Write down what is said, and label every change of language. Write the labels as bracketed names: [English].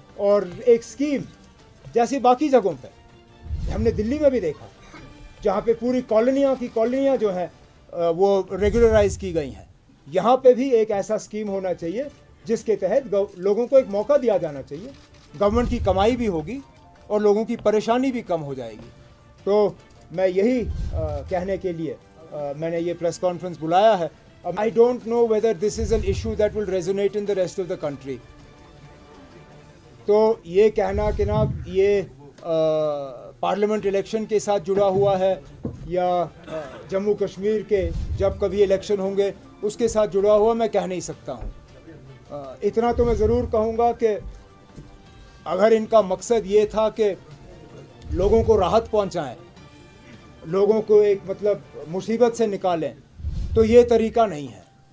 [Hindi] और एक स्कीम जैसी बाकी जगहों पे हमने दिल्ली में भी देखा, जहाँ पे पूरी कॉलोनियाँ जो हैं वो रेगुलराइज की गई हैं। यहाँ पे भी एक ऐसा स्कीम होना चाहिए जिसके तहत लोगों को एक मौका दिया जाना चाहिए। गवर्नमेंट की कमाई भी होगी और लोगों की परेशानी भी कम हो जाएगी। तो मैं यही कहने के लिए मैंने ये प्रेस कॉन्फ्रेंस बुलाया है। [English] I don't know whether this is an issue that will resonate in the rest of the country. [Hindi] तो ये कहना कि ना ये पार्लियामेंट इलेक्शन के साथ जुड़ा हुआ है या जम्मू कश्मीर के जब कभी इलेक्शन होंगे उसके साथ जुड़ा हुआ, मैं कह नहीं सकता हूँ। इतना तो मैं ज़रूर कहूँगा कि अगर इनका मकसद ये था कि लोगों को राहत पहुँचाएं, लोगों को एक मतलब मुसीबत से निकालें, तो ये तरीका नहीं है।